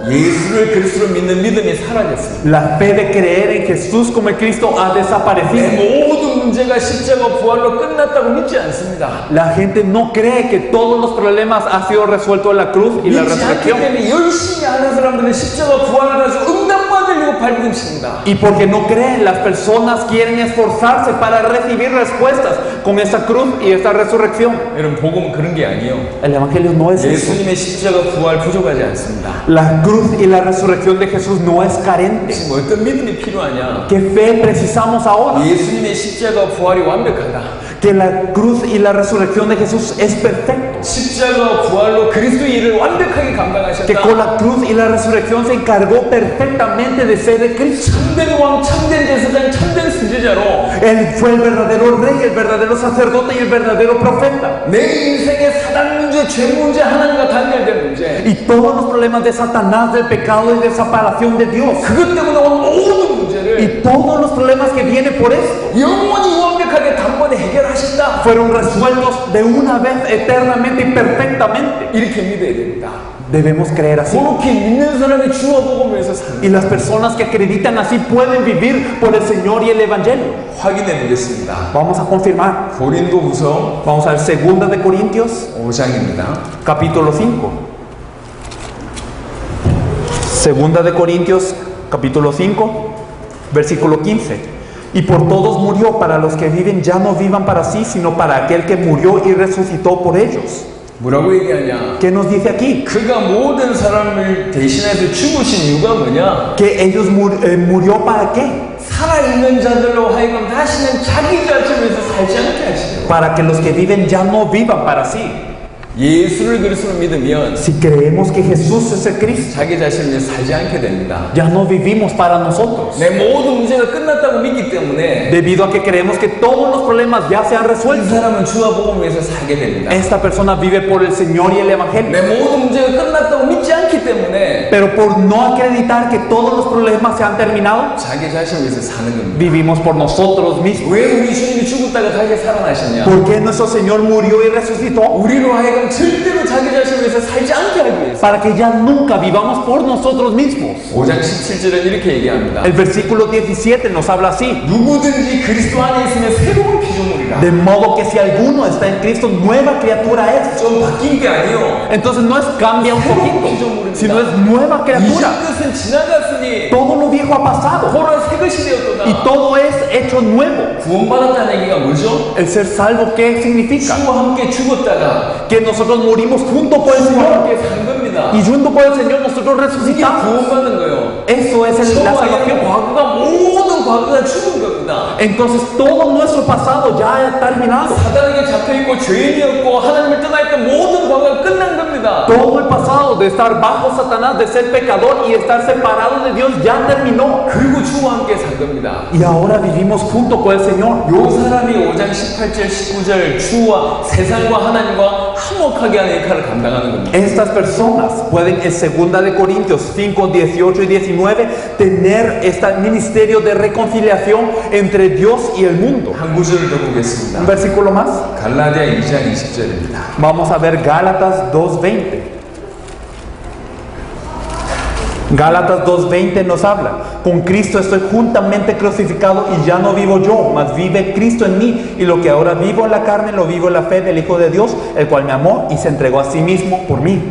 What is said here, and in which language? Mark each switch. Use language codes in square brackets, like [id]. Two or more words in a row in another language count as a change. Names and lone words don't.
[ko] 예수를 그리스도로 믿는 믿음이 사라졌습니다. [es] La fe de creer en Jesús como el Cristo ha [ko] 내 [es] desaparecido. [ko] 모든 문제가 십자가 부활로 끝났다고 믿지 않습니다. [es] La gente no cree que todos los problemas han sido resueltos en la cruz y la [ko] 믿지 않기 [es] resurrección. [ko] 때문에 열심히 하는 사람들은 십자가 부활을 해서 응답받으려고 발버둥칩니다. [es] Y porque no creen, las personas quieren esforzarse para recibir respuestas con esa cruz y esta resurrección. [ko] 여러분 복음은 그런 게 아니에요. [es] El evangelio no es eso. [ko] 예수님의 십자가 부활 부족하지 않습니다. [es] La cruz y la resurrección de Jesús no es carente. [ko] 지금 어떤 믿음이 필요하냐? [es] ¿Qué fe precisamos ahora? [ko] 예수님의 십자가 부활이 완벽하다. [es] Que la cruz y la resurrección de Jesús es perfecto. [ko] 십자가 부활로 그리스도의 일을 완벽하게 [es] Que [ko] 감당하셨다. [es] con la cruz y la resurrección se encargó perfectamente de ser el Cristo. [ko] 참된 왕, 참된 제사장, 참된 선지자로 [es] Él fue el verdadero rey, el verdadero sacerdote y el verdadero profeta. [ko] 내 인생의 사단 문제, 죄 문제, 하나님과 단절된 문제, [es] Y todos los problemas de Satanás, del pecado y de separación de Dios. [ko] 그것 때문에 온 모든 문제를 [es] Y todos los problemas que vienen por esto [ko] 영원히 완벽하게 단번에 해결하신다. [es] fueron resueltos de una vez eternamente y perfectamente. [ko] 이렇게 믿어야 됩니다. [es] Debemos creer así. [ko] 그렇게 믿는 사람이 주와 복음에서 사는. [es] Y las personas que acreditan así pueden vivir por el Señor y el Evangelio. [ko] 확인해 보겠습니다. [es] Vamos a confirmar. [ko] 고린도후서 [es] Vamos al 2 de Corintios, [ko] 5장입니다. [es] capítulo 5. 2 de Corintios, capítulo 5, versículo 15. Y por todos murió, para los que viven ya no vivan para sí, sino para aquel que murió y resucitó por ellos. [ko] 뭐라고 얘기하냐? [es] ¿Qué nos dice aquí? [ko] 그가 모든 사람을 대신해서 죽으신 이유가 뭐냐? [es] Que ellos murió para qué? [ko] 살아있는 자들로 하여금 다시는 자기 자신에서 살지 않게 하시려고. [es] Para que los que viven ya no vivan para sí. [ko] 예수를 그리스도로 믿으면 [es] Si creemos que Jesús es el Cristo, [ko] 자기 자신을 위해 살지 않게 됩니다. [es] ya no vivimos para nosotros. [ko] 내 모든 문제가 끝났다고 믿기 때문에 [es] Debido a que creemos que todos los problemas ya se han [ko] 이 [es] resuelto. [ko] 사람은 주와 복음을 위해서 살게 됩니다. [es] Esta persona vive por el Señor y el Evangelio. [ko] 내 모든 문제가 끝났다고 믿지 않기 때문에 [es] Pero por no acreditar que todos los problemas se han terminado, [ko] 자기 자신을 위해서 사는 겁니다. [es] vivimos por nosotros mismos. [ko] 왜 우리 주님이 죽었다가 다시 살아나셨냐? [es] ¿Por qué nuestro Señor murió y resucitó? [ko] 우리로 하여금 절대로 자기 자신을 위해서 살지 않게 하기 위해서. [es] Para que ya nunca vivamos por nosotros mismos. [ko] 5장 17절은 이렇게 얘기합니다. [es] El versículo 17 nos habla así. [ko] 누구든지 그리스도 안에 있으면 새로운 피조물이라. [es] De modo que si alguno está en Cristo, nueva criatura es. [ko] 좀 바뀐 게 아니요. [es] Entonces no es cambia un poquito, sino es nueva [ko] 이전 [es] criatura. [ko] 것은 지나갔으니 [es] Todo lo viejo ha pasado [ko] 보라 새 것이 [es] y [ko] 되었도다. [es] todo es hecho nuevo. [ko] 구원받았다는 얘기가 뭐죠? [es] El ser salvo, ¿qué significa? [ko] 주와 함께 죽었다가 [es] Que nosotros morimos junto con el [ko] 주와 [es] Señor [ko] 함께 산 겁니다. [es] y junto con el Señor nosotros [ko] 이게 [es] resucitamos. [ko] 구원받는 거예요. [es] Eso es la [ko] 서로 [es] salvación. [ko] 과거가 모든 과거가 죽은 겁니다. [es] Entonces todo nuestro pasado ya ha terminado. [ko] 사단에게 잡혀있고 죄인이었고 하나님을 떠나있던 모든 과거가 끝난 겁니다. [es] Todo el pasado de estar bajo Satanás, de ser pecador y estar separado de Dios ya terminó. [ko] 그리고 주와 함께 산 겁니다. [es] Y ahora vivimos junto con el Señor. [ko] 요 사람이 5장 18절 19절 주와 세상과 하나님과 화목하게 하는 역할을 감당하는 겁니다. [es] Estas personas pueden en 2 de Corintios 5, 18 y 19 tener este ministerio de reconciliación entre Dios y el mundo. [ko] 한 구절을 더 보겠습니다. [es] Un versículo más. [ko] 갈라디아 2장 20절입니다. [es] Vamos a ver Gálatas 2:20. Gálatas 2:20 nos habla: con Cristo estoy juntamente crucificado y ya no vivo yo, mas vive Cristo en mí, y lo que ahora vivo en la carne lo vivo en la fe del Hijo de Dios, el cual me amó y se entregó a sí mismo por mí.